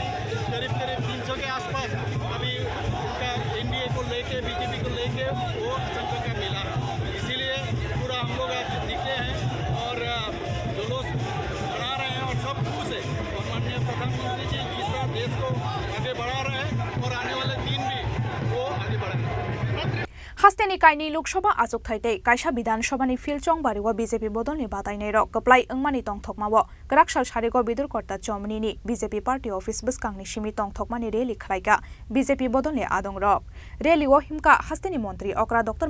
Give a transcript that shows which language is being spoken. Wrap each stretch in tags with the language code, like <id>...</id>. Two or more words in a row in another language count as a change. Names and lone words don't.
<hi>करीब 300 के आसपास अभी उनका NDA को लेके BJP को लेके वो संख्या मिला है। इसीलिए पूरा हम लोग आज निकले हैं और जुलूस बढ़ा रहे हैं और सब खुश है। और माननीय प्रधानमंत्री जी जिस तरह देश को आगे बढ़ा रहे हैं और आने वाले दिन भी वो आगे बढ़ाएंगे।</hi> <trp>Hasteni kaini Loksaha achuk thaite kaisa Bidhan Sabhani Philchong barigo BJP bodolni batainai rok kaplai angmani tongthokmao Kerak sal sarigo bidurkorta Chomnini BJP</trp> <en>party office</en> <trp>buskangni simi tongthokmani rally khlaika BJP bodolni adong rok rally o himka hasteni মন্ত্রী okra Dr.</trp>